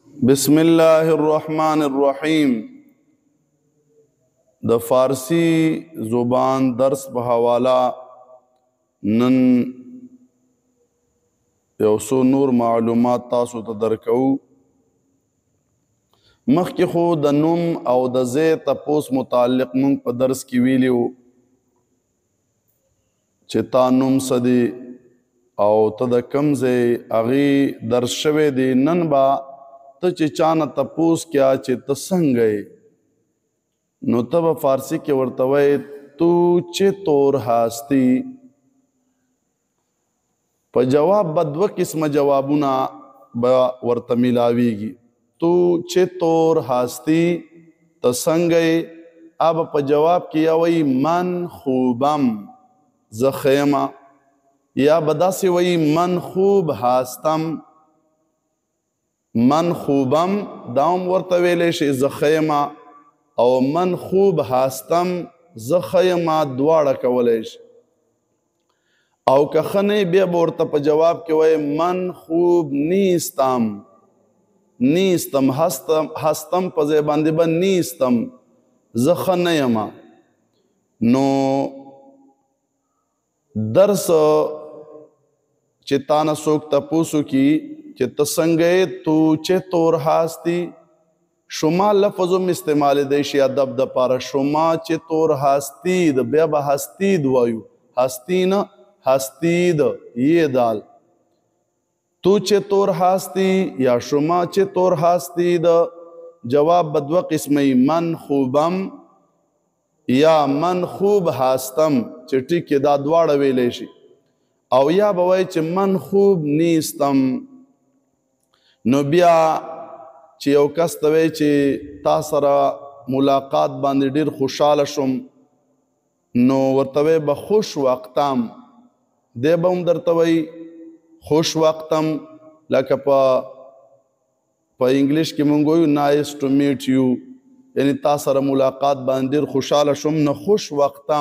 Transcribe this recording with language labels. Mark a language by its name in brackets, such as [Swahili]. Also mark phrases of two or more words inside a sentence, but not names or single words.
[Arabic] بسم الله الرحمن الرحیم [Pashto] د فارسی زبان درس په حواله نن یو څو نور معلومات تاسو ته درکو. مخکې خو د نوم او د ځای تپوس متعلق مونږ په درس کې ویلي وو چې تا نوم څه دی او ته د کوم ځای هغې درس شوی دی. نن به ته چې چانه تپوس کیا چې ته څنګه یې نو ته به فارسی کې ورته وایې [Persian] تو چطور هستی. [Pashto] په جواب به دوه قسمه جوابونه به ورته میلاویږي. [Persian] تو چطور هستی [Pashto] ته څنګه یې. اب په جواب کې یا وایي [Persian] من خوبم [Pashto] زه ښه یمه، یا به داسې وایي [Persian] من خوب هستم. من خوبم [Pashto] دا هم ورته ویلی شي زه ښه یمه، او [Persian] من خوب هستم [Pashto] زه ښه یمه دواړه کولی شي. او که ښه نه بیا به ورته په جواب کې وایي [Persian] من خوب نیستم. نیستم هستم [Pashto] په ځای باندې به نیستم زه ښه نه یمه. نو درس چې تا نه څوک تپوس وکړي چې ته څنګه یې [Persian] تو چطور هستی، [Pashto] شما لفظ هم استعمالیدی شي ادب دپاره. [Persian] شما چطور هستید [Pashto] بیا به هستید وایو، هستی نه هستید یې دال. [Persian] تو چطور هستی یا شما چطور هستید. [Pashto] جواب به دوه قسمه [Persian] من خوبم یا من خوب هستم [Pashto] چې ټیک دا دواړه ویلی شي. او یا به وایي چې [Persian] من خوب نیستم. [Pashto] نو بیا چې یو کس ته وایي چې تا سره ملاقات باندې ډېر خوشحاله شوم نو ورته وایي به [Persian] خوش وقتم. [Pashto] دی به هم درته وایي [Persian] خوش وقتم. [Pashto] لکه په انګلیش کې مونږ وایو [English] nice to meet you, [Pashto] یعنی تا سره ملاقات باندې ډېر خوشحاله شوم نو [Persian] خوش وقتم.